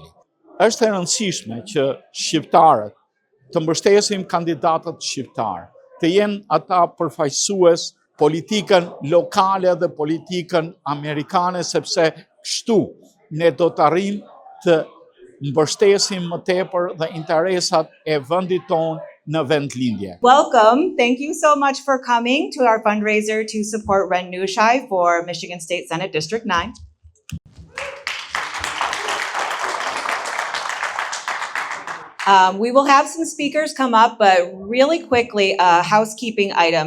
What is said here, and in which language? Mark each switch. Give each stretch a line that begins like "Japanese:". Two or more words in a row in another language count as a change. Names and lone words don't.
Albanian: Është e rëndësishme që shqiptarët të mbështesin kandidatët shqiptarë, të jenë ata përfaqësues politikën lokale dhe politikën amerikane, sepse kështu ne do të arrijmë të mbështesim më tepër dhe interesat e vendit tonë në vendlindje.
English: Welcome. Thank you so much for coming to our fundraiser to support Ren Nushaj for Michigan State Senate District 9. We will have some speakers come up, but really quickly, a housekeeping item.